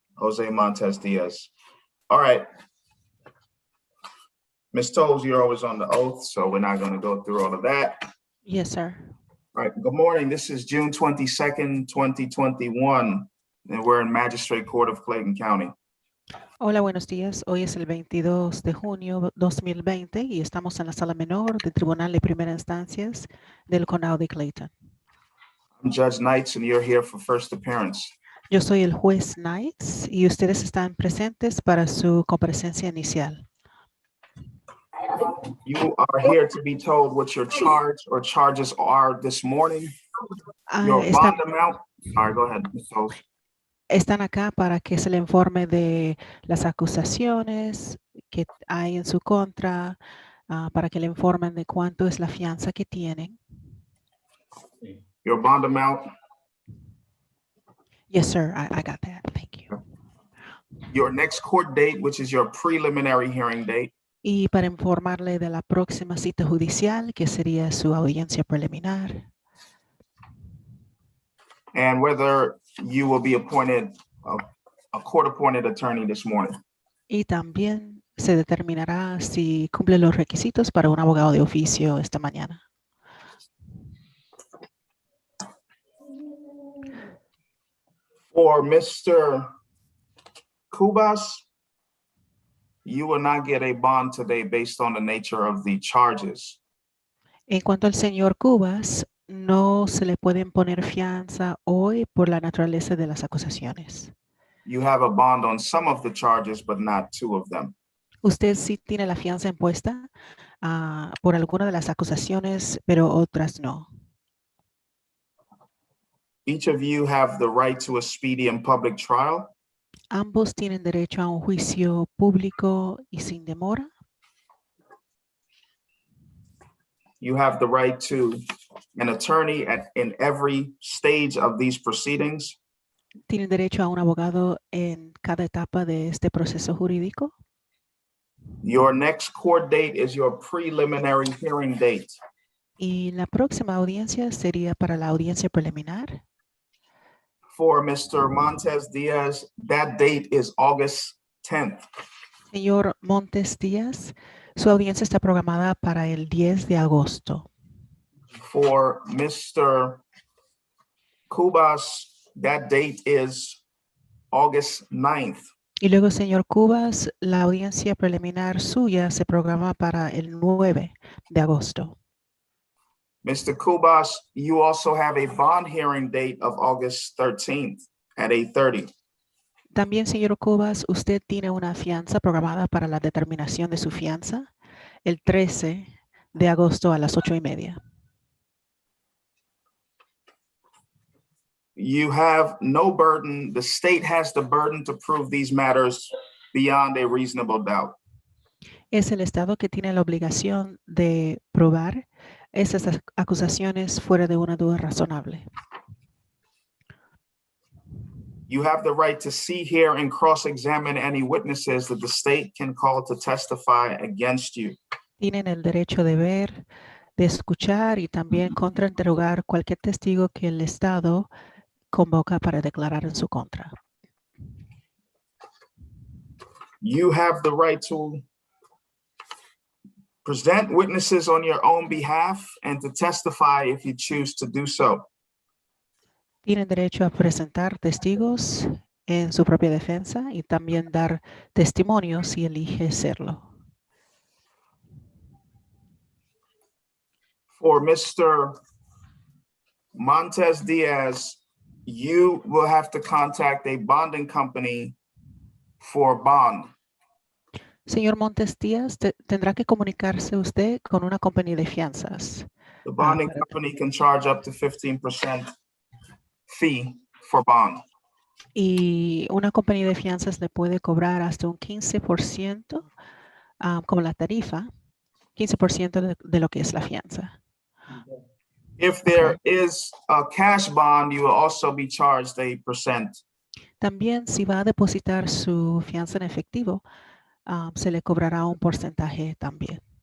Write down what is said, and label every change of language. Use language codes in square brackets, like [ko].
[en] Jose Montez Diaz. All right. Ms. Tolles, you're always on the oath, so we're not going to go through all of that. Yes, sir. All right, good morning. This is June 22nd, 2021, and we're in Magistrate Court of Clayton County. [es] Hola, buenos días. Hoy es el 22 de junio 2020 y estamos en la sala menor del Tribunal de Primera Instancias del Condado de Clayton. [en] I'm Judge Knights, and you're here for first appearance. [es] Yo soy el juez Knights y ustedes están presentes para su comparecencia inicial. [en] You are here to be told what your charge or charges are this morning. Your bond amount. All right, go ahead, Ms. Tolles. [es] Están acá para que se le informe de las acusaciones que hay en su contra, para que le informen de cuánto es la fianza que tienen. [en] Your bond amount. Yes, sir. I got that. Thank you. Your next court date, which is your preliminary hearing date. [es] Y para informarle de la próxima cita judicial, que sería su audiencia preliminar. [en] And whether you will be appointed a court-appointed attorney this morning. [es] Y también se determinará si cumple los requisitos para un abogado de oficio esta mañana. [en] For Mr. Cubas, you will not get a bond today based on the nature of the charges. [es] En cuanto al señor Cubas, no se le pueden poner fianza hoy por la naturaleza de las acusaciones. [en] You have a bond on some of the charges, but not two of them. [es] Usted sí tiene la fianza impuesta por alguna de las acusaciones, pero otras no. [en] Each of you have the right to a speedy and public trial. [es] Ambos tienen derecho a un juicio público y sin demora. [en] You have the right to an attorney in every stage of these proceedings. [es] Tienen derecho a un abogado en cada etapa de este proceso jurídico. [en] Your next court date is your preliminary hearing date. [es] Y la próxima audiencia sería para la audiencia preliminar. [en] For Mr. Montez Diaz, that date is August 10th. [es] Señor Montes Díaz, su audiencia está programada para el 10 de agosto. [en] For Mr. Cubas, that date is August 9th. [es] Y luego, señor Cubas, la audiencia preliminar suya se programa para el 9 de agosto. [en] Mr. Cubas, you also have a bond hearing date of August 13th at 8:30. [es] También, señor Cubas, usted tiene una fianza programada para la determinación de su fianza el 13 de agosto a las 8:30. [en] You have no burden. The state has the burden to prove these matters beyond a reasonable doubt. [es] Es el Estado que tiene la obligación de probar esas acusaciones fuera de una duda razonable. [en] You have the right to see, hear, and cross-examine any witnesses that the state can call to testify against you. [es] Tienen el derecho de ver, de escuchar y también contrainterrogar cualquier testigo que el Estado convoca para declarar en su contra. [en] You have the right to present witnesses on your own behalf and to testify if you choose to do so. [es] Tienen derecho a presentar testigos en su propia defensa y también dar testimonio si elige serlo. [en] For Mr. Montez Diaz, you will have to contact a bonding company for bond. [es] Señor Montes Díaz, tendrá que comunicarse usted con una compañía de fianzas. [en] The bonding company can charge up to 15% fee for bond. [es] Y una compañía de fianzas le puede cobrar hasta un 15% como la tarifa, 15% de lo que es la fianza. [en] If there is a cash bond, you will also be charged a percent. [es] También si va a depositar su fianza en efectivo, se le cobrará un porcentaje también.